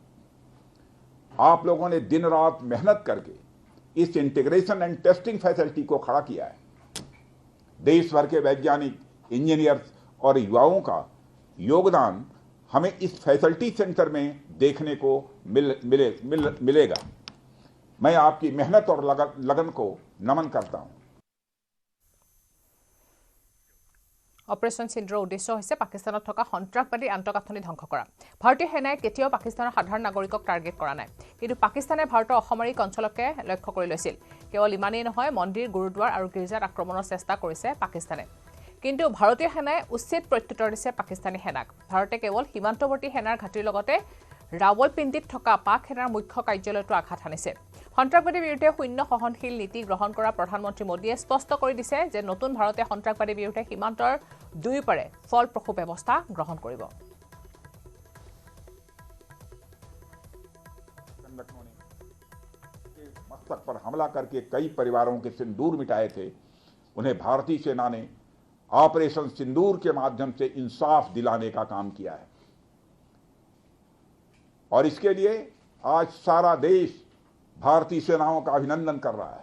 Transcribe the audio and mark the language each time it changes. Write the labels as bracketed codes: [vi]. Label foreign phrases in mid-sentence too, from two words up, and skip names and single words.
[hi] आप लोगों ने दिन रात मेहनत करके इस [en] integration and testing facility [hi] को खड़ा किया है। देश भर के वैज्ञानिक, इंजीनियर्स और युवाओं का योगदान हमें इस [en] facility center [hi] में देखने को मिलेगा। मैं आपकी मेहनत और लगन को नमन करता हूं। [as] অপাৰেশ্যন সিন্দুৰৰ উদ্দেশ্য হৈছে পাকিস্তানত থকা সন্ত্ৰাসবাদী আন্তঃগাঁথনি ধ্বংস কৰা। ভাৰতীয় সেনাই কেতিয়াও পাকিস্তানৰ সাধাৰণ নাগৰিকক টাৰ্গেট কৰা নাই, কিন্তু পাকিস্তানে ভাৰতৰ অসামৰিক অঞ্চলকে লক্ষ্য কৰি লৈছিল। কেৱল ইমানেই নহয়, মন্দিৰ, গুৰুদ্বাৰ আৰু গীৰ্জাত আক্ৰমণৰ চেষ্টা কৰিছে পাকিস্তানে। কিন্তু ভাৰতীয় সেনাই উচিত প্ৰত্যুত্তৰ দিছে পাকিস্তানী সেনাক। ভাৰতে কেৱল সীমান্তৱৰ্তী সেনাৰ ঘাটিৰ লগতে ৰাৱলপিণ্ডিত থকা পাক সেনাৰ মুখ্য কাৰ্যালয়টো আঘাত হানিছে। সন্ত্ৰাসবাদীৰ বিৰুদ্ধে শূন্য সহনশীল নীতি গ্ৰহণ কৰা প্ৰধানমন্ত্ৰী মোদীয়ে স্পষ্ট কৰি দিছে যে নতুন ভাৰতে সন্ত্ৰাসবাদীৰ বিৰুদ্ধে সীমান্তৰ দুয়োপাৰে ফলপ্ৰসূ ব্যৱস্থা গ্ৰহণ কৰিব। [hi] मस्तक पर हमला करके कई परिवारों के सिंदूर मिटाए थे। उन्हें भारतीय सेना ने ऑपरेशन सिंदूर के माध्यम से इंसाफ दिलाने का काम किया है और इसके लिए आज सारा देश भारतीय सेनाओं का अभिनंदन कर रहा है।